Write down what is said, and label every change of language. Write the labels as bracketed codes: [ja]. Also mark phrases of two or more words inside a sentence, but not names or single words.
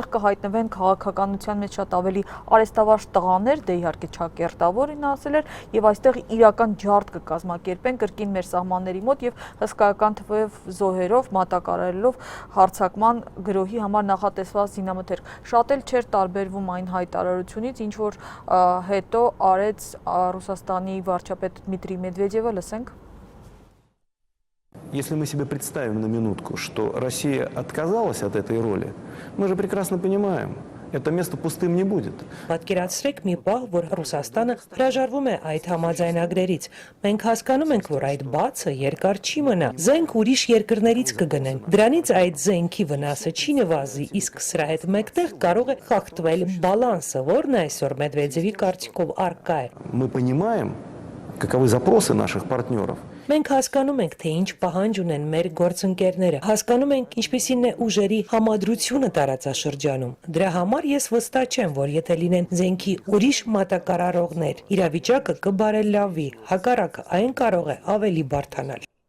[hy] կհայտնվեն քաղաքականության մեջ շատ ավելի արեստավարժ տղաներ, դե իհարկե չակերտավորին ասել էր, եւ այստեղ իրական ջարդ կկազմակերպեն կրկին մեր սահմանների մոտ եւ հսկայական թվով զոհերով մատակարարելով հարձակման գրոհի համար նախատեսված զինամթերք։ Շատ էլ չէր տարբերվում այն հայտարարությունից, ինչ որ հետո արեց Ռուսաստանի վարչապետ Դմիտրի Մեդվեդևը, լսենք։ [ru] Если мы себе представим на минутку, что Россия отказалась от этой роли, мы же прекрасно понимаем, это место пустым не будет. [hy] Պատկերացրեք մի պահ, որ Ռուսաստանը հրաժարվում է այդ համաձայնագրերից։ Մենք հասկանում ենք, որ այդ բացը երկար չի մնա։ Զենք ուրիշ երկրներից կգնեն։ Դրանից այդ զենքի վնասը չի նվազի, իսկ սրա հետ մեկտեղ կարող է խախտվել բալանսը, որն այսօր Մեդվեդևի կարծիքով առկա է։ [ru] Мы понимаем, каковы запросы наших партнеров. [hy] Մենք հասկանում ենք, թե ինչ պահանջ ունեն մեր գործընկերները, հասկանում ենք, ինչպիսին է ուժերի համադրությունը տարածաշրջանում։ Դրա համար ես վստահ չեմ, որ եթե լինեն զենքի ուրիշ մատակարարողներ, իրավիճակը կբարելավի, հակառակը այն կարող է ավելի բարդանալ։